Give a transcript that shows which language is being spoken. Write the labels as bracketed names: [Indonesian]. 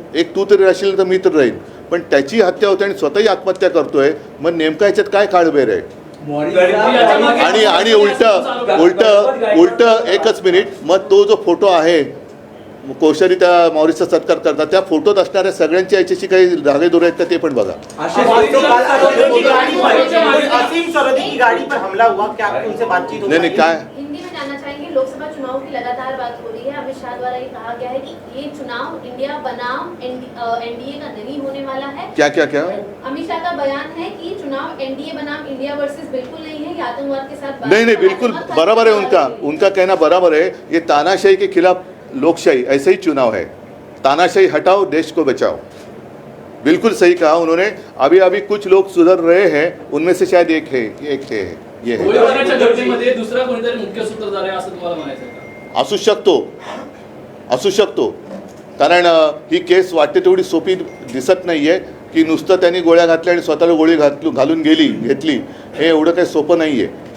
[Marathi] एक तू तरी राहशील तर मी तर राहील. पण त्याची हत्या होते आणि स्वतःही आत्महत्या करतोय. मग नेमका याच्यात काय काळबेर आहे? आणि उलट एकच मिनिट, मग तो जो फोटो आहे कोश्यारी त्या मॉरिसचा सत्कार करतात, त्या फोटोत असणाऱ्या सगळ्यांच्या याच्याशी काही धागेदोरे आहेत का ते पण बघा. [Hindi] असीम सरोदी की गाड़ी पर हमला हुआ, क्या आपकी उनसे बातचीत हो? नहीं काय हिंदी में जानना चाहेंगे, लोकसभा चुनाव की लगातार बात हो रही है। अमित शाह द्वारा ये कहा गया है कि ये चुनाव इंडिया बनाम एनडीए का नहीं होने वाला है। क्या क्या क्या अमित शाह का बयान है कि चुनाव एनडीए बनाम इंडिया वर्सेस बिल्कुल नहीं है, ये आतंकवाद के साथ नहीं बिल्कुल बराबर है उनका कहना बराबर है. ये तानाशाही के खिलाफ लोकशाही, ऐसा ही चुनाव है. तानाशाही हटाओ, देश को बचाओ. बिल्कुल सही कहा उन्होंने. अभी अभी कुछ लोग सुधर रहे हैं, उनमें से शायद एक है ये है. [Marathi] गोळीबाराच्या घटनेमध्ये दुसरा कोणीतरी मुख्य सूत्रधार आहे असं तुम्हाला म्हणायचं आहे का? असू शकतो. कारण ही केस वाटते तेवढी सोपी दिसत नाही आहे की नुसतं त्यांनी गोळ्या घातल्या आणि स्वतःला गोळी घालून घेतली, हे एवढं काही सोपं नाही आहे.